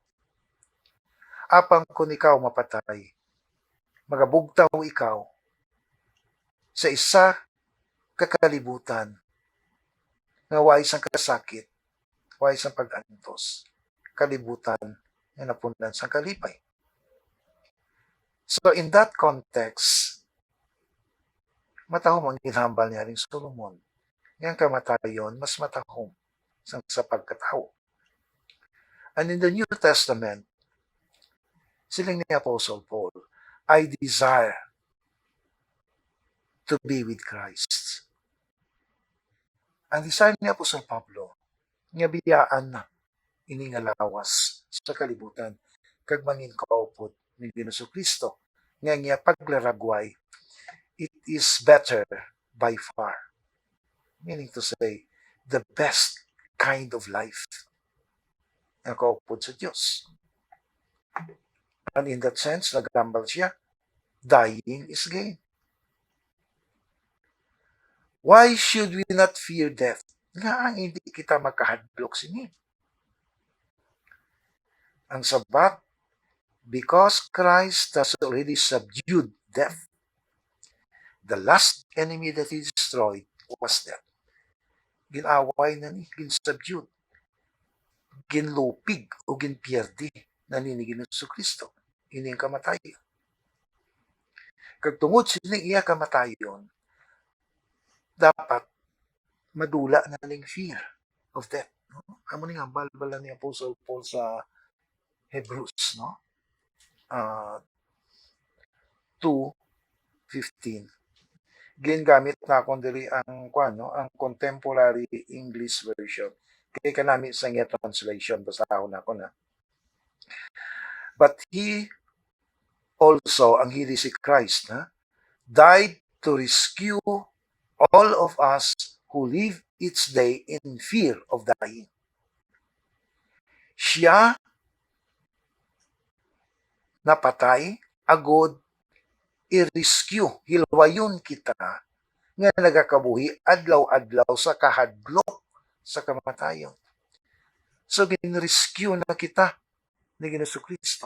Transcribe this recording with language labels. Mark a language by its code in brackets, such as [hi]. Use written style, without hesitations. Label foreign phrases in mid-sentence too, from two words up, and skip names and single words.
[hil] Apang kung ikaw mapatay, magabugtaw ikaw sa isa kakalibutan nga way sang kasakit, way sang pag-antos, kalibutan nga napunan sang kalipay. [en] So in that context, [hil] matahom ang ginhambal ni Haring Solomon. Ngayang kamatayon, mas matahom sa pagkatao. [en] And in the New Testament, [hil] siling ni [en] Apostle Paul, I desire to be with Christ. [hil] Ang desire ni Apostle Pablo, nga biyaan na ini nga lawas sa kalibutan, kag mangin kaupod ni Ginoong Kristo, nga niya paglaragway, [en] it is better by far. Meaning to say, the best kind of life [hil] na kaupod sa Diyos. [en] And in that sense, [hil] nagambal siya, [en] dying is gain. Why should we not fear death? [hil] Nga hindi kita makahadlok sini. Ang sabat, [en] because Christ has already subdued death. The last enemy that he destroyed was death. [hil] Ginaway na ni, ginsubdued, ginlupig o ginpierdi na ni Ginoong Kristo. Ini ang kamatayon. Kag tungod sining iya kamatayon, dapat madula na ning [en] fear of death. [hil] No? Amo ning hambal bala ni Apostle Paul sa Hebrews, no? 2:15. Gingamit na akong diri ang ang [en] contemporary English version. [hil] Kaya kanami sa nga translation, basahon ako na. But he also, ang He si Christ, died to rescue all of us who live each day in fear of dying. Siya napatay, agod, i-rescue, hilwayon kita, nga nagakabuhi, adlaw-adlaw sa kahadlok sa kamatayon. So, gin-rescue na kita ni Ginoong Kristo.